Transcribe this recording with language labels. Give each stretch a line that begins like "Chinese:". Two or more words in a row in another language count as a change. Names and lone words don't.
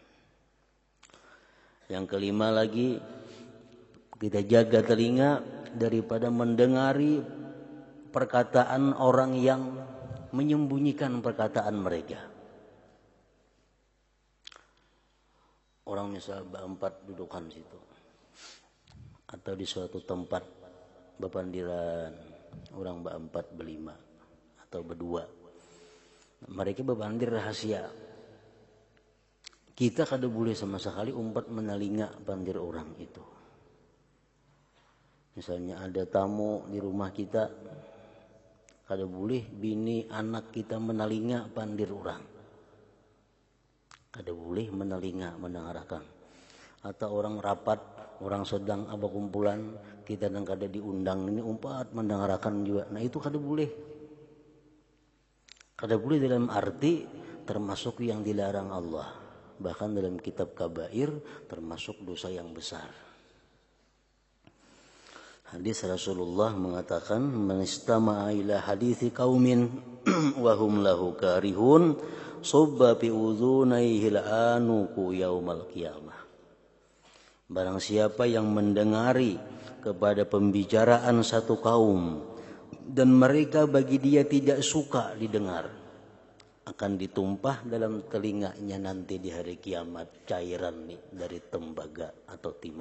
Banjar: Yang kelima lagi, kita jaga telinga daripada mendengari perkataan orang yang menyembunyikan perkataan mereka. Orang misal berempat dudukan situ, atau di suatu tempat bepandiran orang berempat, berlima, atau berdua. Mereka berpandir rahasia. Kita kada boleh sama sekali umpat menelinga pandir orang itu. Misalnya ada tamu di rumah kita, kada boleh bini anak kita menelinga pandir orang. Kada boleh menelinga, mendengarkan. Atau orang rapat, orang sedang apa kumpulan, kita dan kada diundang ini umpat mendengarkan juga. Nah itu kada boleh. Kada boleh dalam arti termasuk yang dilarang Allah. Bahkan dalam kitab kabair termasuk dosa yang besar. Hadis Rasulullah mengatakan,
Arabic: "من استمع إلى حديث قوم وهم له كارهون صب في أذنيه الآنك يوم القيامة."
Indonesian: Barang siapa yang mendengari kepada pembicaraan satu kaum dan mereka bagi dia tidak suka didengar, akan ditumpah dalam telinganya nanti di hari kiamat cairan dari tembaga atau timah.